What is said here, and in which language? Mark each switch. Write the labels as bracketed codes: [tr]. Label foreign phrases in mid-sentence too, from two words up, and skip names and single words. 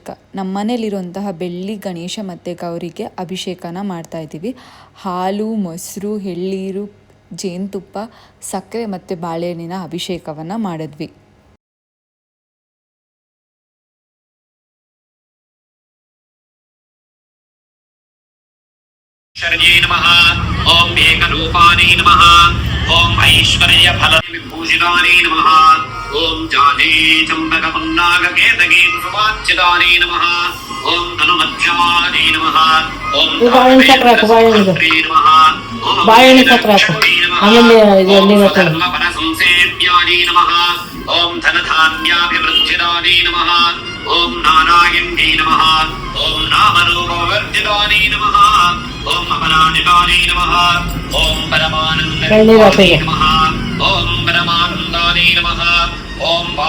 [kn] ನಮ್ಮ ಮನೇಲಿರುವಂತಹ ಬೆಳ್ಳಿ ಗಣೇಶ ಮತ್ತು ಗೌರಿಗೆ ಅಭಿಷೇಕನ ಮಾಡ್ತಾಯಿದ್ದೀವಿ. ಹಾಲು, ಮೊಸರು, ಎಳ್ನೀರು, ಜೇನುತುಪ್ಪ, ಸಕ್ಕರೆ ಮತ್ತು ಬಾಳೆಹಣ್ಣಿನ ಅಭಿಷೇಕವನ್ನು ಮಾಡಿದ್ವಿ. [sa] नमः ओम एकरूपाणि नमः ओम ऐश्वर्य फल विभूषितानि नमः ओम जाते चंपक पन्नाग केतकी सुवाच्यतानि नमः ओम धनुमध्यानि नमः ओम [kn] ಬಾಳೆಹಣ್ಣು ಚಕ್ರಾಕು ಆಮೇಲೆ [sa] धर्मपद संसेव्यानि नमः ओम धनधान्याभिवृद्धिदानि नमः ओम नारायण्ये नमः ओम नामरूपवर्जितानि नमः ओम अपराजितानि नमः ओम परमानन्दानि नमः ओम परमानन्दानि नमः ओम